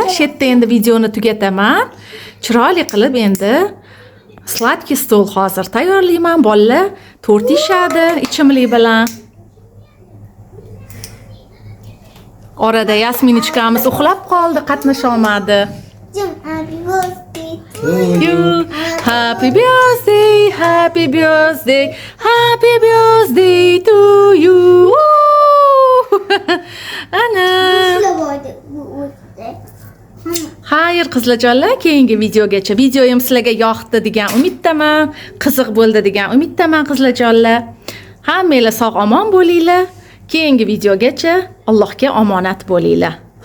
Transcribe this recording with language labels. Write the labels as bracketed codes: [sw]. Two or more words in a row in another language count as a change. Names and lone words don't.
[uz] Shu yerda endi videoni tugataman. Chiroyli qilib endi [ru] сладкий стол [uz] hozir tayyorlayman. Bolalar tort yeyishadi ichimlik bilan. Orada Yasminichkamiz uxlab qoldi, qatnasha olmadi. [en] Happy birthday to You happy birthday, happy birthday, happy birthday to you. [uz] Ana. Xayr qizlarjonlar, keyingi videogacha. Videoyim sizlarga yoqdi degan umiddaman, qiziq bo'ldi degan umiddaman qizlarjonlar. Hammanglar sog'-omon bo'linglar. Keyingi videogacha Allohga omonat bo'linglar.